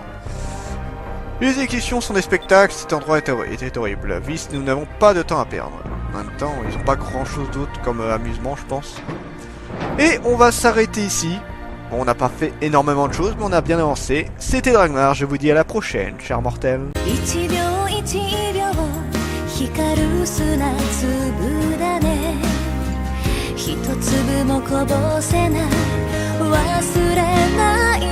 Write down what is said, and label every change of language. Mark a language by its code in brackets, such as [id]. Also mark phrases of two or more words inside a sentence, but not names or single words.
[fr] Les exécutions sont des spectacles, cet endroit était horrible. Vis, nous n'avons pas de temps à perdre. En même temps, ils n'ont pas grand chose d'autre comme amusement, je pense. Et on va s'arrêter ici. Bon, on n'a pas fait énormément de choses, mais on a bien avancé. C'était Dragmar, je vous dis à la prochaine, chers mortels. [ja] 一秒一秒光る砂粒だね一粒もこぼせない忘れない